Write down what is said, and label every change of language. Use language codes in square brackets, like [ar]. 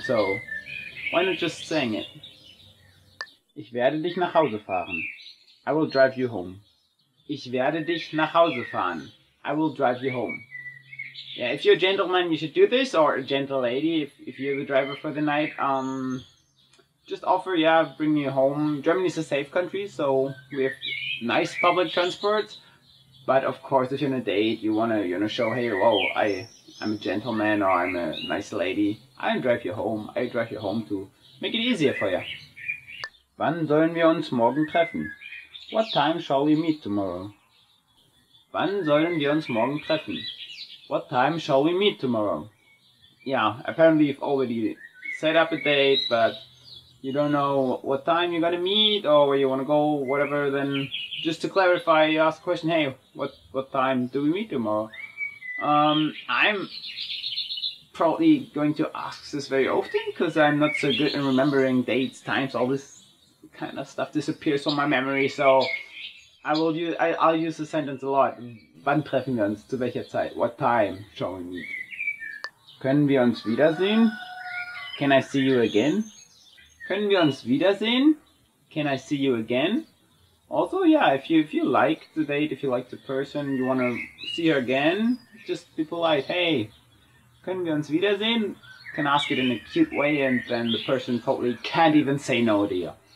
[en] So why not just saying it? [de] Ich werde dich nach Hause fahren. [en] I will drive you home. [de] Ich werde dich nach Hause fahren. [en] I will drive you home. Yeah, if you're a gentleman, you should do this, or a gentle lady, if you're the driver for the night. Just offer, yeah, bring me home. Germany is a safe country, so we have nice public transport. But of course, if you're on a date, you wanna show, hey, whoa, I'm a gentleman, or I'm a nice lady. I'll drive you home. I drive you home to make it easier for you. [de] Wann sollen wir uns morgen treffen? [en] What time shall we meet tomorrow? [de] Wann sollen wir uns morgen treffen? [en] What time shall we meet tomorrow? Yeah, apparently you've already set up a date, but you don't know what time you're gonna meet or where you wanna go, whatever, then just to clarify, you ask the question, hey, what time do we meet tomorrow? I'm probably going to ask this very often because I'm not so good in remembering dates, times, all this kind of stuff disappears from my memory, so I'll use the sentence a lot. [de] Wann treffen wir uns? Zu welcher Zeit? [en] What time shall we meet? [de] Können wir uns wiedersehen? [en] Can I see you again? [de] Können wir uns wiedersehen? [en] Can I see you again? Also, yeah, if you like the date, if you like the person, you want to see her again, just be polite. [de] Hey, können wir uns wiedersehen? [en] You can ask it in a cute way and then the person probably can't even say no to you.